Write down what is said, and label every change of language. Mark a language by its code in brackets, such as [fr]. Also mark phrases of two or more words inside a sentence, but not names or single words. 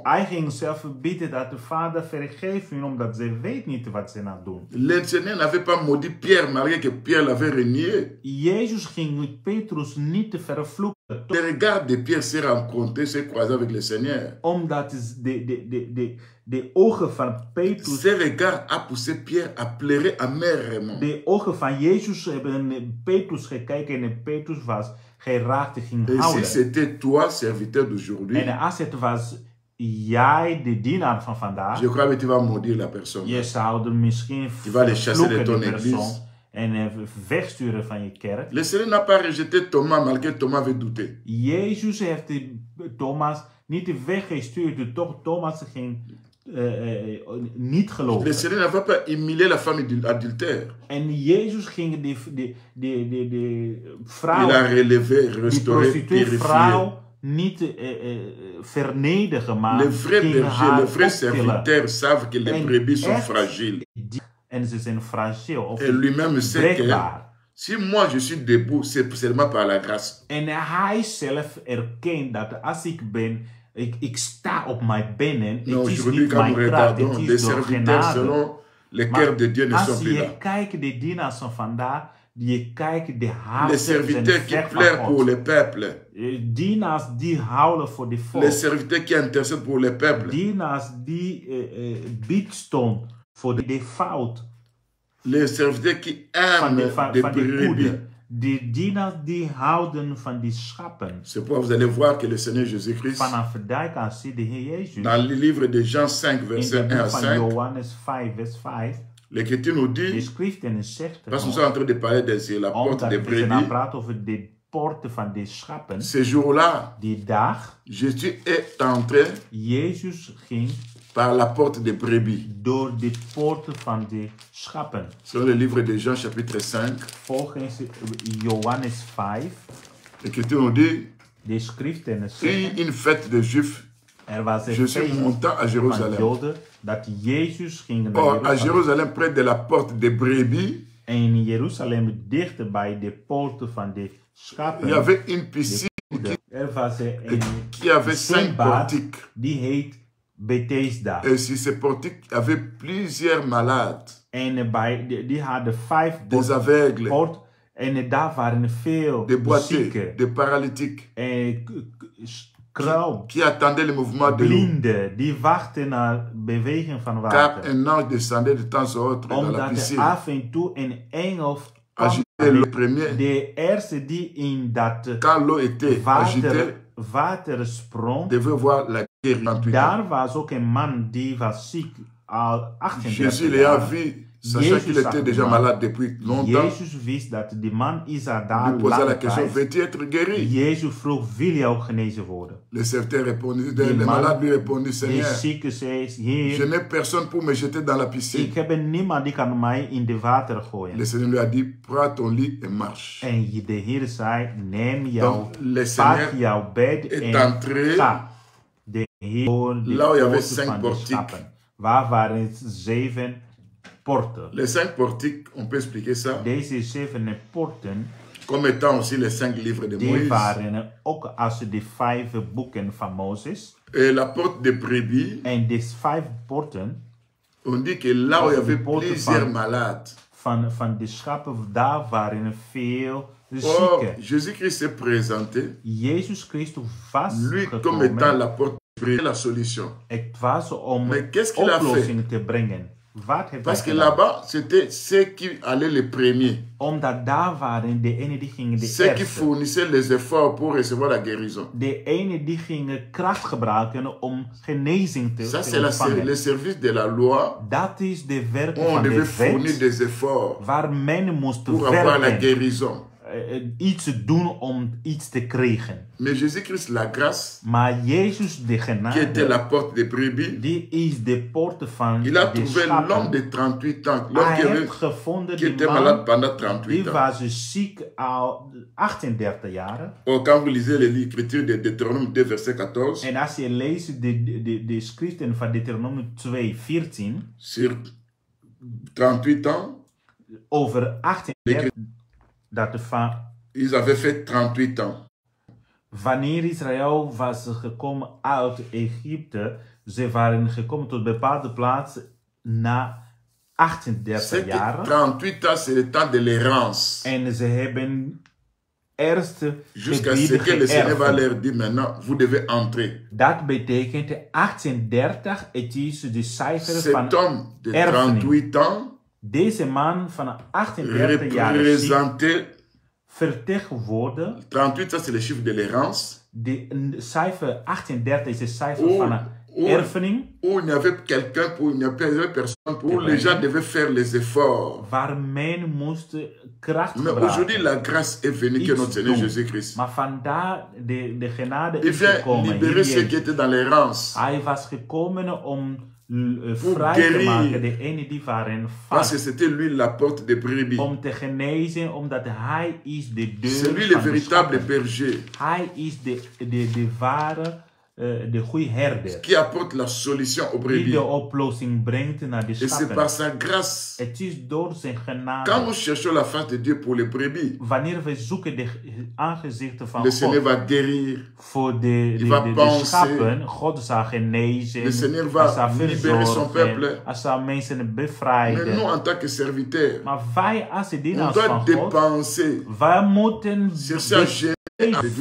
[nl] Hij ging zelf bidden dat de Vader vergeeft hun, omdat ze weet niet wat ze nou doen. [fr] Le Seigneur n'avait pas maudit Pierre malgré que Pierre l'avait renié. [nl] Jezus ging Petrus niet te vervloeken, [fr] Le regard de Pierre s'est rencontré, s'est croisé avec le Seigneur. [nl] omdat de ogen van Petrus, [fr] Ce regard a poussé Pierre à pleurer amèrement. [nl] de ogen van Jezus hebben Petrus gekeken en Petrus was geraakt, ging [fr] Et si [nl] huilen. [fr] c'était toi, serviteur d'aujourd'hui, [nl] En als het was jij, de dienaar van vandaag, [fr] je crois que tu vas maudire la personne. [nl] je zou er misschien [fr] Tu vas les chasser de [nl] vervloeken, [fr] ton [nl] de persoon, [fr] église. [nl] en wegsturen van je kerk. [fr] Le Seigneur n'a pas rejeté Thomas malgré que Thomas avait douté. [nl] Jezus heeft Thomas niet weggestuurd, toch Thomas ging niet [fr] Le [nl] geloven. [fr] Seigneur n'avait pas humilié la femme adultère. [nl] En Jezus ging de vrouw, [fr] Il a relevé, [nl] die [fr] restauré, [nl] prostituee [fr] purifié. [nl] vrouw, niet vernedigen, maar [fr] Les vrais [nl] ging [fr] bergers, [nl] haar [fr] les vrais [nl] optillen. [fr] serviteurs savent que les [nl] En [fr] brebis sont [nl] echt [fr] fragiles. [nl] En ze zijn fragiel of [fr] Et lui-même sait que [nl] breekbaar. [fr] si moi je suis debout, c'est seulement par la grâce. [nl] En hij zelf erkent dat als ik ben, ik sta op mijn benen, [fr] Non, [nl] het is [fr] aujourd'hui, [nl] niet [fr] quand nous [nl] mijn kracht, [fr] regardons [nl] het [fr] les [nl] is door [fr] serviteurs [nl] genade. [fr] selon le [nl] Maar [fr] cœur de Dieu ne sont [nl] als [fr] plus [nl] je [fr] là. [nl] kijkt de dienaars van vandaag, je kijkt de harten [fr] Les serviteurs qui [nl] ver van [fr] pleurent pour [nl] God. [fr] le peuple. [nl] Dienaars die huilen voor de volk. [fr] Les serviteurs qui intercèdent pour le peuple. [nl] Dienaars die biedstond voor de fout [fr] Les serviteurs qui [nl] van de, [fr] aiment [nl] van, [fr] des [nl] van de [fr] brebis. [nl] goede. De dienaars die houden van die schapen. [fr] C'est pourquoi vous allez voir que le Seigneur Jésus-Christ, [nl] Vanaf daar kan zien de Heer Jezus. [fr] dans le livre de Jean 5, [nl] In [fr] verset [nl] de [fr] 1 à [nl] boek van [fr] 5, [nl] Johannes 5, vers 5. [fr] l'Écriture nous [nl] De [fr] dit, [nl] schriften zegt [fr] parce que nous [nl] er [fr] sommes en train de parler de la porte [nl] omdat [fr] des [nl] we zijn aan het [fr] brebis, [nl] praten over de poorten van de schapen. [fr] ce jour-là, [nl] Die dag, [fr] Jésus est entré [nl] Jezus ging [fr] par la porte des brebis. [nl] door de poorten van de schapen. [fr] Selon le livre de Jean, chapitre 5, [nl] Volgens Johannes 5, [fr] l'Écriture nous dit, [nl] de schriften zeggen, [fr] une fête de Juifs, [nl] er was een [fr] Jésus [nl] feest [fr] montant à [nl] van [fr] Jérusalem. [nl] Joden, dat Jezus ging naar [fr] Or, à [nl] Jeruzalem. [fr] Jérusalem, près de la porte des brebis, [nl] En in Jeruzalem, dichter bij de poorten van de [fr] il y [nl] schapen, [fr] avait une piscine [nl] er was een [fr] qui avait 5 [nl] zwembad, [fr] portiques. [nl] die heet Bethesda. [fr] Et sur ces portiques, il y avait plusieurs malades. [nl] En die hadden 5 [fr] des aveugles, [nl] poorten. En daar waren veel [fr] des boiteux, [nl] zieken. [fr] des paralytiques, [nl] En kruil. [fr] qui attendaient le mouvement de l'eau. [nl] Blinden. Die wachten naar beweging van [fr] Car [nl] water. [fr] un ange descendait de temps à autre dans la [nl] Omdat er [fr] piscine, [nl] af en toe een engel [fr] agitait le premier. [nl] de eerste die in dat [fr] Quand l'eau était agitée, [nl] water sprong, [fr] devait voir la guérison. 38 ans. [nl] daar was ook een man die was ziek al 38 [fr] Jésus l'ayant [nl] jaar. [fr] vu, sachant qu'il était déjà malade depuis longtemps, [nl] Jezus wist dat die man is er daar [fr] lui posa la [nl] lange [fr] question, [nl] tijd. [fr] veux-tu être guéri? [nl] Jezus vroeg, wil je ook genezen worden? [fr] Le serviteur répondit, [nl] Die [fr] le [nl] man- [fr] malade lui répondit, [nl] De [fr] Seigneur, [nl] zieke zei, [fr] je [nl] Heer, [fr] n'ai personne pour me jeter dans la piscine. [nl] ik heb niemand die kan mij in de water [fr] Le [nl] gooien. [fr] Seigneur lui a dit, prends ton lit et marche. [nl] En de Heer zei, neem jouw, [fr] Donc, le [nl] pak [fr] Seigneur [nl] jouw bed [fr] est [nl] en [fr] entré [nl] ga. De Heer door de [fr] là où il y avait [nl] poorten [fr] 5 [nl] van de [fr] portiques. [nl] schappen. Waar waren 7 poorten? [fr] Les 5 portiques, on peut expliquer ça [nl] Deze 7 poorten, [fr] comme étant aussi les 5 livres de [nl] die [fr] Moïse. [nl] waren ook als de 5 boeken van Mozes. [fr] Et la porte des brebis, [nl] En de 5 poorten [fr] on dit que là où il y [nl] Of de [fr] avait [nl] poorten [fr] plusieurs malades, [nl] van de schappen, daar waren veel [fr] or [nl] zieken. [fr] Jésus-Christ s'est présenté, [nl] Jezus Christus was [fr] lui comme étant [nl] gekomen. [fr] la porte des brebis, la solution. [nl] Het was om [fr] Mais qu'est-ce qu'il a [nl] oplossingen te brengen. Wat heeft [fr] Parce [nl] hij [fr] que [nl] gedaan? [fr] là-bas, c'était ceux qui allaient les premiers, [nl] Omdat daar waren de ene die gingen de [fr] ceux qui [nl] eerste. [fr] fournissaient les efforts pour recevoir la guérison. [nl] De ene die gingen kracht gebruiken om genezing te [fr] Ça, c'est le [nl] ontvangen. [fr] service de la loi [nl] Dat is de werk [fr] où on [nl] van de [fr] devait fournir [nl] wet. [fr] des efforts [nl] Waar men moest [fr] pour avoir la [nl] werken. [fr] guérison. [nl] Iets doen om iets te krijgen. [fr] Mais Jésus-Christ, la grâce, [nl] Maar Jezus de [fr] qui était [nl] genade, [fr] la porte des brebis, [nl] die is de poorten van [fr] il a [nl] de [fr] trouvé l'homme [nl] schapen. [fr] de 38 ans, l'homme [nl] Hij [fr] qui, [nl] heeft gevonden [fr] qui [nl] die [fr] était [nl] man, [fr] malade pendant [nl] die [fr] 38 ans. [nl] was ziek al 38 jaar. [fr] Or, quand vous lisez l'écriture de Deutéronome 2, verset 14, [nl] En als je leest de schriften van Deuteronomium 2:14 [fr] sur 38 ans, [nl] over 38, dat van [fr] ils avaient fait 38 ans. [nl] wanneer Israël was gekomen uit Egypte, ze waren gekomen tot bepaalde plaatsen na 38 [fr] C'est que [nl] jaar. [fr] 38 ans, c'est le temps de l'errance. [nl] En ze hebben eerst [fr] Jusqu'à ce [nl] gebieden [fr] que le Seigneur va [nl] geërfd. [fr] leur dire maintenant, vous devez entrer. [nl] Dat betekent 38, het is de cijfer van [fr] Cet homme de [nl] erfening. [fr] 38 ans [nl] Deze man van 38 jaar ziek [fr] représentait, [nl] vertegenwoordigde. [fr] 38 ans c'est le chiffre de l'errance, [nl] De cijfer 38 is de cijfer [fr] Oh, [nl] van een erfening. [fr] où il n'y avait quelqu'un, il n'y avait personne, où les gens devaient faire les efforts. [nl] Waar men moest kracht [fr] Mais aujourd'hui, [nl] gebruiken. [fr] la grâce est venue que notre Seigneur Jésus-Christ. [nl] Maar vandaar de genade [fr] Il [nl] is [fr] vient [nl] gekomen. [fr] libérer [nl] Hier [fr] ceux qui [nl] Jezus. [fr] étaient dans l'errance. [nl] Hij was gekomen om [fr] Pour [nl] vrij te [fr] guérir. [nl] maken de ene die waren [fr] Parce que [nl] vast. [fr] c'était lui la porte des brebis. [nl] Om te genezen, omdat hij is de [fr] C'est [nl] deur [fr] lui le [nl] van de [fr] véritable [nl] schapen. [fr] berger [nl] Hij is de ware, de goede herder. [fr] qui apporte la solution aux [nl] Die [fr] brebis. [nl] de oplossing brengt naar de [fr] Et c'est [nl] schapen. [fr] par sa grâce. [nl] Het is door zijn [fr] Quand [nl] genade. [fr] nous cherchons la face de Dieu pour les brebis, [nl] Wanneer we zoeken de aangezichten van [fr] le Seigneur [nl] God [fr] va guérir. [nl] voor de [fr] va penser. [nl] schapen, God zal genezen. [fr] Le Seigneur va [nl] Hij zal [fr] libérer son peuple. [nl] verzorgen. Hij zal mensen [fr] Mais nous, [nl] bevrijden. [fr] en tant que serviteurs, [nl] Maar wij als de [fr] on [nl] dienaars [fr] doit [nl] van God, [fr] dépenser, [nl] wij moeten [fr] chercher à gérer avec Dieu.